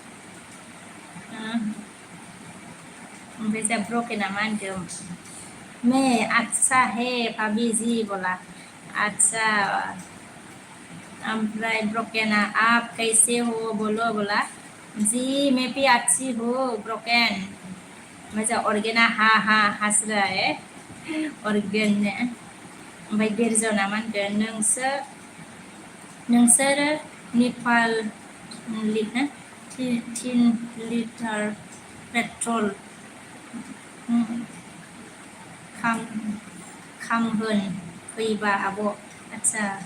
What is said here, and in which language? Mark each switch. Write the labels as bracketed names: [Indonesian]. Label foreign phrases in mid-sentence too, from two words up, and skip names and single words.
[Bodo] ओमफ्राय जोंहा ब्रकेना मा होनदों [Hindi] अच्छा है भाभी जी बोला अच्छा [Bodo] ओमफ्राय ब्रकेना [Hindi] आप कैसे हो बोलो बोला जी मैं भी अच्छी हूँ ब्रकेन [Bodo] ओमफ्राय जोंहा अर्गेना हा [Hindi] हंस रहा है अर्गेन [Bodo] ओमफ्राय बिरजना मा होनगोन नोंसोरो नेपाल 3 लिटार पेट्रल खामहोन फैबा आब' आदसा